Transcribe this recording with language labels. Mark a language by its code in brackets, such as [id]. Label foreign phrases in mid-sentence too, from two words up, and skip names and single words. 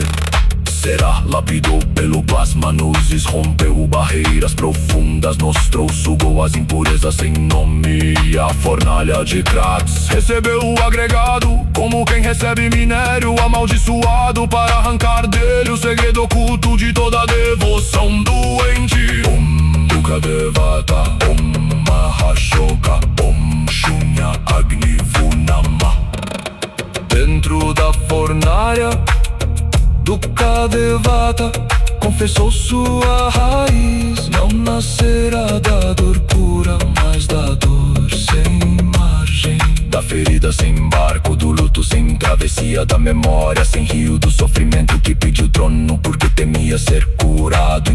[pt] Será lapidou pelo plasma luzes, rompeu barreiras profundas, nostrou, sugou as impurezas sem nome. E a fornalha de Kratos recebeu o agregado, como quem recebe minério amaldiçoado, para arrancar dele o segredo oculto de toda devoção doente. [sa] Om Dukkha Devata, Om Mahashoka, Om Shunya Agni Namah. [pt] Dentro da fornalha, Dukkha Devata confessou sua raiz. Não nascerá da dor pura, mas da dor sem margem. Da ferida sem barco, do luto sem travessia, da memória sem rio, do sofrimento que pediu trono porque temia ser curado.